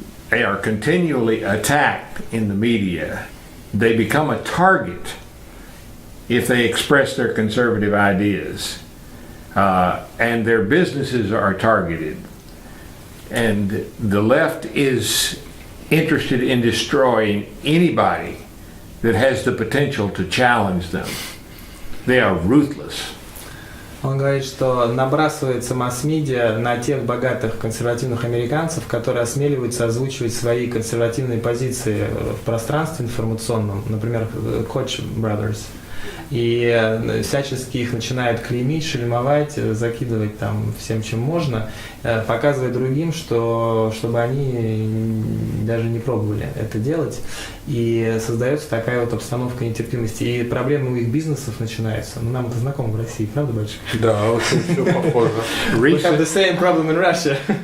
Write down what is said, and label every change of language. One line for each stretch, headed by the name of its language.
English: They are continually attacked in the media. They become a target if they express their conservative ideas. And their businesses are targeted. And the left is interested in destroying anybody that has the potential to challenge them. They are ruthless.
Russian: Он говорит, что набрасывается масс-медиа на тех богатых консервативных американцев, которые осмеливаются озвучивать свои консервативные позиции в пространстве информационном, например, Koch brothers. и всячески их начинают клеймить, шельмовать, закидывать там всем, чем можно, показывая другим, чтобы они даже не пробовали это делать. И создается такая вот обстановка нетерпимости. И проблемы у их бизнесов начинаются. Ну, нам это знакомо в России, правда, Бальчик? Да, очень все похоже.
English: We have the same problem in Russia.